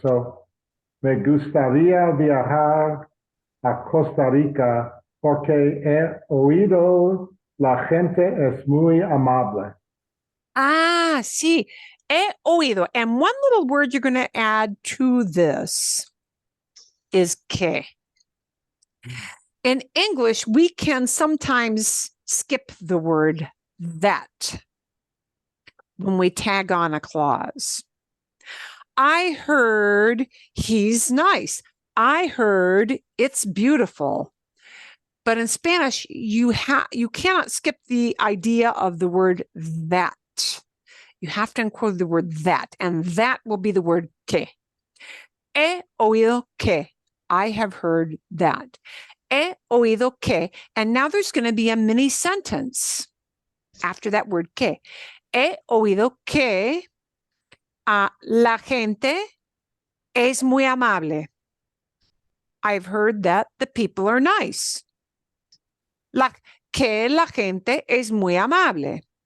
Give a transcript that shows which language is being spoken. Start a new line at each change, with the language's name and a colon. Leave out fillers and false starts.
Spanish: So, me gustaría viajar a Costa Rica porque he oído la gente es muy amable. Ah, sí. He oído.
English: And one little word you're going to add to this is que. In English, we can sometimes skip the word that when we tag on a clause. I heard he's nice. I heard it's beautiful. But in Spanish, you cannot skip the idea of the word that. You have to include the word that, and that will be the word que.
Spanish: He oído que.
English: I have heard that.
Spanish: He oído que.
English: And now there's going to be a mini sentence after that word que.
Spanish: He oído que la gente es muy amable.
English: I've heard that the people are nice.
Spanish: Que la gente es muy amable.